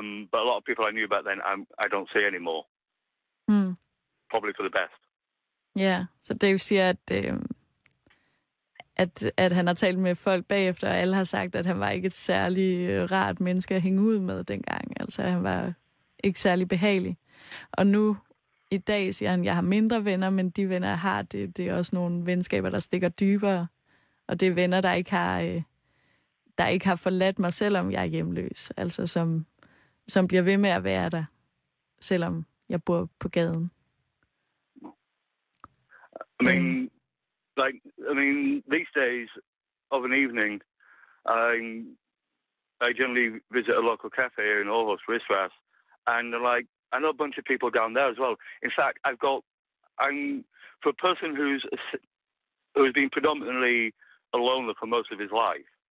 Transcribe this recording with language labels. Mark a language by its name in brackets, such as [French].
[English] But a lot of people I knew back then, I don't see anymore. Probably for the best. [Danish] Ja, så Dave siger, at han har talt med folk bagefter, og alle har sagt, at han var ikke et særlig rart menneske at hænge ud med dengang. Altså, han var ikke særlig behagelig. Og nu, i dag, siger han, jeg har mindre venner, men de venner, jeg har, det er også nogle venskaber, der stikker dybere. Og det er venner, der ikke har forladt mig, selvom jeg er hjemløs. Altså, som bliver ved med at være der, selvom jeg bor på gaden. [English] These days of an evening, I generally visit a local cafe here in Aarhus, Ristras, and I know a bunch of people down there as well. In fact, I'm for a person who's been predominantly a loner for most of his life.